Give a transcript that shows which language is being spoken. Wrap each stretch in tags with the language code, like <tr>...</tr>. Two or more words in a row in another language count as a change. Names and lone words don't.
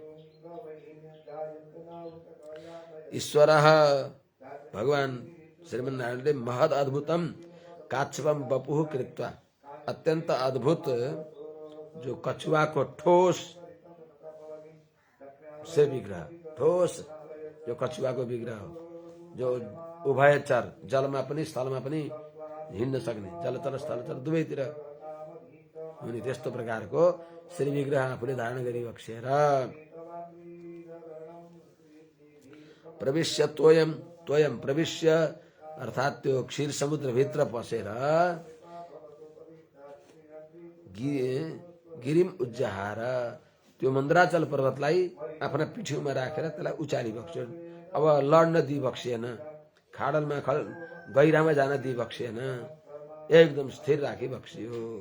<ne>ईश्वर भगवान श्रीमन्नारायणले</ne> <sa>महद अद्भुतम काच्छपम बपुः कृत्वा</sa> <ne>अत्यंत अद्भुत जो कछुआ को ठोस से विग्रह, ठोस जो कछुआ को विग्रह हो, जो उभयचर जलमा पनि स्थलमा पनि हिँड्न सक्ने, जलतल स्थलतल दुवैतिर हुने त्यस्तो प्रकारको श्री विग्रह आफूले धारण गरी बक्सेर</ne> <sa>प्रविश्य त्वयम प्रविश्य</sa> <ne>अर्थात त्यो क्षीर समुद्र भित्र पसेर</ne> <sa>गिरिम उज्जहार</sa> <ne>त्यो मन्दराचल पर्वतलाई आफ्ना पिठ्यूमा राखेर त्यसलाई उचाली बक्स्यो। अब लड्न दिइबक्सिएन, खाडलमा गहिरामा जान दिइबक्सिएन, एकदम स्थिर राखी बक्सियो।</ne>